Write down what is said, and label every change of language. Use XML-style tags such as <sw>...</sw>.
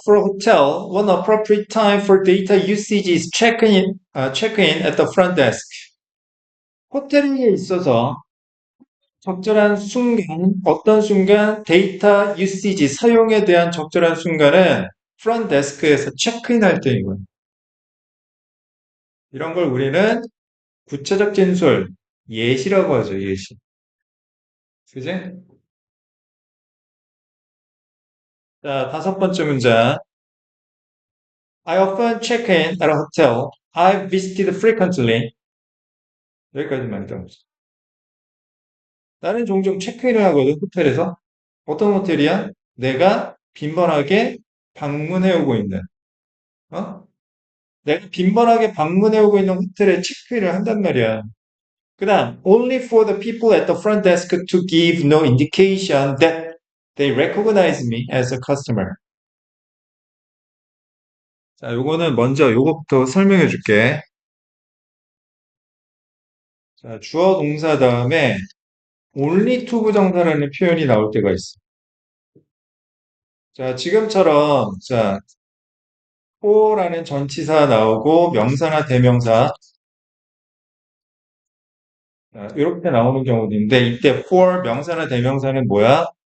<en>For a hotel, one appropriate time for data usage is check-in at the front desk.</en> <ko>호텔에 있어서 적절한 순간, 어떤 순간, 데이터 유시지, 사용에 대한 적절한 순간은 프런트 데스크에서 체크인 할 때이고요. 이런 걸 우리는 구체적 진술, 예시라고 하죠, 예시. 그지? 자, 다섯 번째 문장.</ko> <en>I often check in at a hotel I visited frequently.</en> <ko>여기까지만 일단 보자. 나는 종종 체크인을 하거든, 호텔에서. 어떤 호텔이야? 내가 빈번하게 방문해 오고 있는, 어? 내가 빈번하게 방문해 오고 있는 호텔에 체크인을 한단 말이야. 그 다음,</ko> <en>only for the people at the front desk to give no indication that they recognize me as a customer.</en> <ko>자, 요거는 먼저 요거부터 설명해 줄게. 자, 주어 동사 다음에 only to 부정사라는 표현이 나올 때가 있어. 자, 지금처럼, 자, for라는 전치사 나오고 명사나 대명사, 자, 이렇게 나오는 경우도 있는데, 이때 for 명사나 대명사는 뭐야?</ko>